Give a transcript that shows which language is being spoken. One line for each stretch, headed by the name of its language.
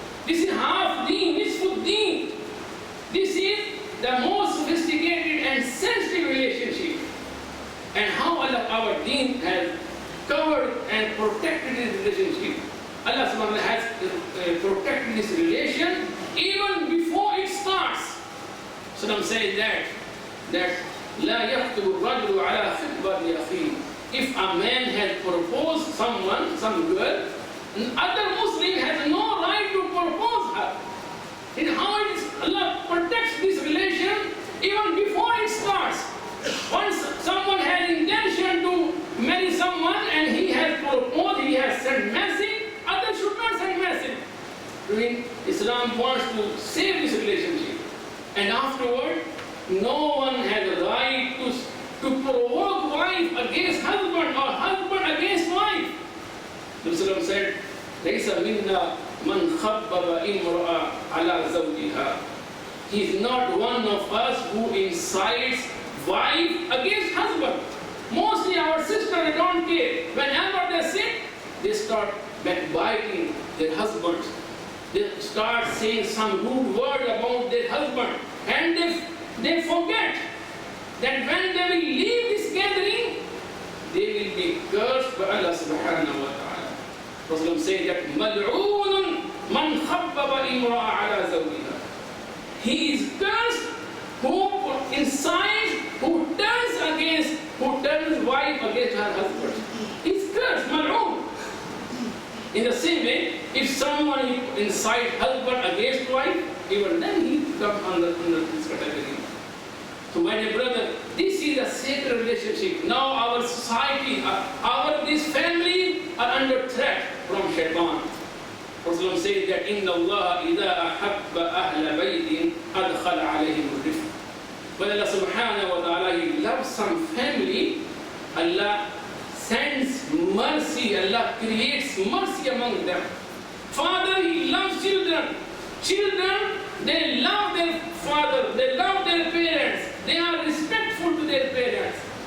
English: This is half deen, nisfu deen. This is the most sophisticated and sensitive relationship. And how Allah, our deen has covered and protected this relationship. Allah subhanahu wa ta'ala has protected this relation even before it starts. So I'm saying that
Arabic: لا يخطب الرجل على خطبة أخيه.
English: If a man has proposed someone, some girl, other Muslim has no right to propose her. And how it is, Allah protects this relation even before it starts. Once someone has intention to marry someone and he has proposed, he has sent message, others should not send message. I mean, Islam wants to save this relationship. And afterward, no one has a right to provoke wife against husband or husband against wife. Rasulullah said,
Arabic: لَيْسَ مِنَّا مَنْ خَبَّبَ إِمْرَأَ عَلَى زَوْجِهَا.
English: He is not one of us who incites wife against husband. Mostly our sisters don't care. Whenever they sit, they start backbiting their husbands. They start saying some rude word about their husband. And they forget that when they will leave this gathering, they will be cursed by Allah subhanahu wa ta'ala. Rasulullah said that
Arabic: مَلْعُونٌ مَنْ خَبَّبَ إِمْرَأَ عَلَى زَوْجِهَا.
English: He is cursed who incites, who turns wife against her husband. He's cursed, mal'oon. In the same way, if someone incites husband against wife, even then he comes under this category. So my dear brother, this is a sacred relationship. Now our society, this family are under threat from Shaitan. Rasulullah says that
Arabic: إِنَّ اللَّهَ إِذَا أَحَبَّ أَهْلَ بَيْتٍ أَدْخَلَ عَلَيْهِمُ الرِّفْقَ.
English: When Allah subhanahu wa ta'ala, He loves some family, Allah sends mercy, Allah creates mercy among them. Father, He loves children. Children, they love their father, they love their parents, they are respectful to their parents.